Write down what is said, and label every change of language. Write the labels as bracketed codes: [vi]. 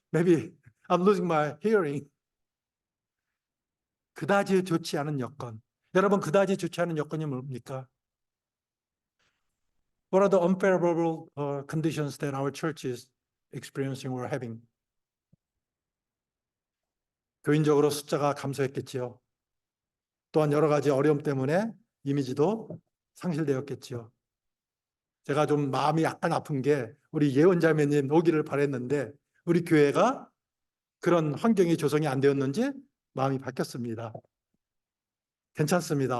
[en] Maybe I'm losing my hearing. [ko] 그다지 좋지 않은 여건. 여러분 그다지 좋지 않은 여건이 뭡니까? [en] What are the unfavorable conditions that our church is experiencing or having? [ko] 교인적으로 숫자가 감소했겠지요. 또한 여러 가지 어려움 때문에 이미지도 상실되었겠지요. 제가 좀 마음이 약간 아픈 게 우리 예언자매님 오기를 바랬는데 우리 교회가 그런 환경이 조성이 안 되었는지 마음이 바뀌었습니다. 괜찮습니다.